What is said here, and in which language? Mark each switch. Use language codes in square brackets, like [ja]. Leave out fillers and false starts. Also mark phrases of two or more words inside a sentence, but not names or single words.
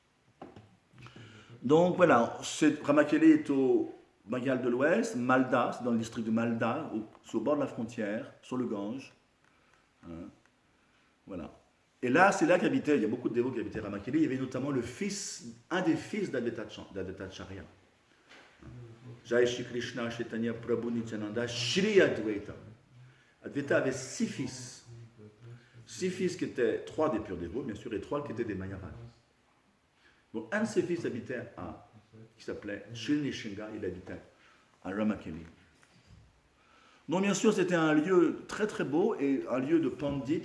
[fr] Donc voilà, Ramakeli est au Bengale de l'Ouest, Malda, c'est dans le district de Malda, sur le bord de la frontière, sur le Gange. Voilà. Et là, c'est là qu'habitait, il y a beaucoup de dévots qui habitaient Ramakeli, il y avait notamment un des fils d'Advaitacharya. [sa] Jai Shri Krishna, Chaitanya, Prabhu, Nityananda, Shri Advaita. [fr] Advaita avait 6 fils. 6 fils qui étaient 3 des purs dévots, bien sûr, et 3 qui étaient des Mayavadas. Bon, un de ses fils habitait qui s'appelait Shri Nishinga, il habitait à Ramakeli. Donc, bien sûr, c'était un lieu très très beau et un lieu de pandits.